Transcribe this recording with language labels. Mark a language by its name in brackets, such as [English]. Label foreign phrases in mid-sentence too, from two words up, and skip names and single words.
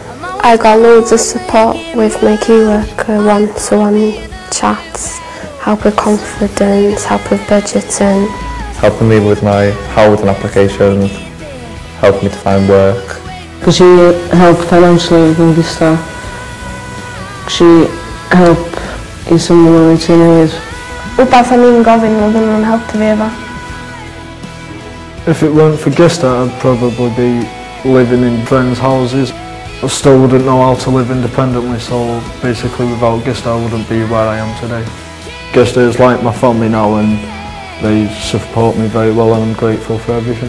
[English] I got loads of support with my key worker, one-to-one chats, help with confidence, help with budgeting. Helping me with my housing applications, helping me to find work. She helped financially with Gista. She helped in some of my routines. [Welsh] Wbath o'n i'n gofyn oedd yn helpu fi efo. [English] If it weren't for Gista I'd probably be living in friends' houses. I still wouldn't know how to live independently, so basically without Gista I wouldn't be where I am today. Gista is like my family now and they support me very well, and I'm grateful for everything.